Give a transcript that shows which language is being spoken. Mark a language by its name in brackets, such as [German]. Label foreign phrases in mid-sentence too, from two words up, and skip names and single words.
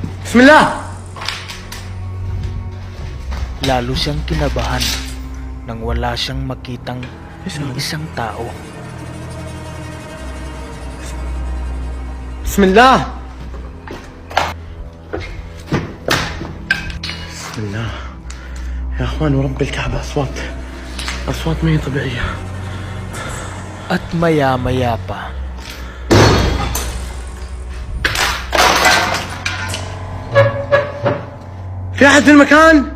[Filipino] Bismillah! Lalo siyang kinabahan nang wala siyang makitang isang tao. Bismillah! Bismillah. [Arabic] يا اخوان ورب الكعبة اصوات ما هي طبيعية. [Filipino] At maya-maya pa, [Arabic] في احد في المكان؟